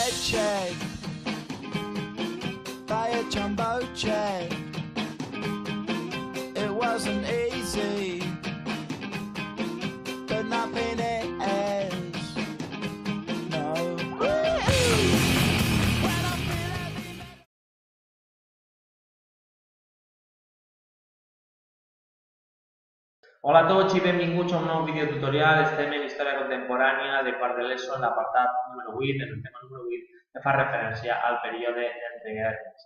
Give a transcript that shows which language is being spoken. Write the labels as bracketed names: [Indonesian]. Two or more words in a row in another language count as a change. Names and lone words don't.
[English] check, buy a jumbo jet. It wasn't easy, but nothing is. No. [Catalan] Hola a tots i benvinguts a un nou videotutorial. Estem en història contemporània de quart de l'ESO, en l'apartat número 8, en el tema número 8, que fa referència al període d'entreguerres.